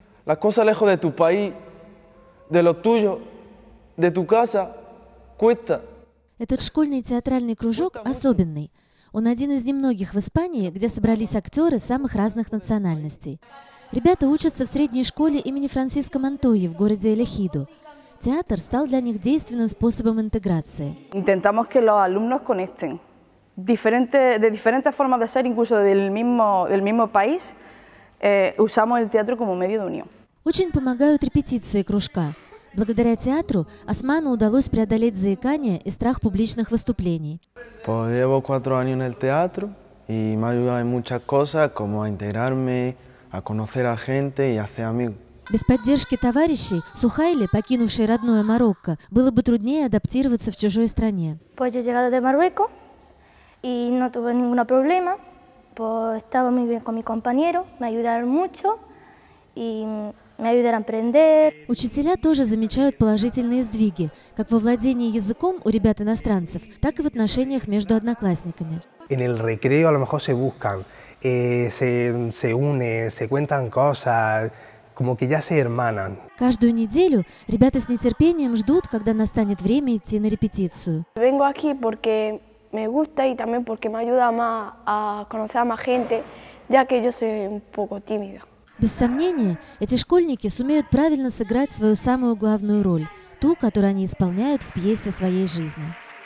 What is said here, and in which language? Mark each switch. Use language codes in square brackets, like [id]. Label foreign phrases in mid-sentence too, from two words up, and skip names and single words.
[es] Las cosas lejos de tu país, de lo tuyo, de tu casa, cuesta. [ru] Этот школьный театральный кружок особенный. Он один из немногих в Испании, где собрались актеры самых разных национальностей. Ребята учатся в средней школе имени Франциско Монтойи в городе Элехидо. Театр стал для них действенным способом интеграции. [es] Intentamos que los alumnos conecten de diferentes formas de ser, incluso del mismo país. Usamos el teatro como medio de unión. [ru] Очень помогают репетиции кружка. Благодаря театру Осману удалось преодолеть заикание и страх публичных выступлений. [es] Pues llevo 4 años en el teatro y me ha ayudado en muchas cosas, como a integrarme, a conocer a gente y a hacer amigos. [ru] Без поддержки товарищей Сухайле, покинувшей родное Марокко, было бы труднее адаптироваться в чужой стране. [es] Pues yo he llegado de Marruecos y no tuve ningún problema. Pues estaba muy bien con mi compañero, me ayudaron mucho y me ayudaron a aprender. [ru] Учителя тоже замечают положительные сдвиги, как во владении языком у ребят-иностранцев, так и в отношениях между одноклассниками. [es] En el recreo a lo mejor se buscan, se unen, se cuentan cosas, como que ya se hermanan. [ru] Каждую неделю ребята с нетерпением ждут, когда настанет время идти на репетицию. [es] Vengo aquí porque me gusta y también porque me ayuda más a conocer a más gente, ya que yo soy un poco tímida. [ru] Без сомнения, эти школьники сумеют правильно сыграть свою самую главную роль, ту, которую они исполняют в пьесе своей жизни.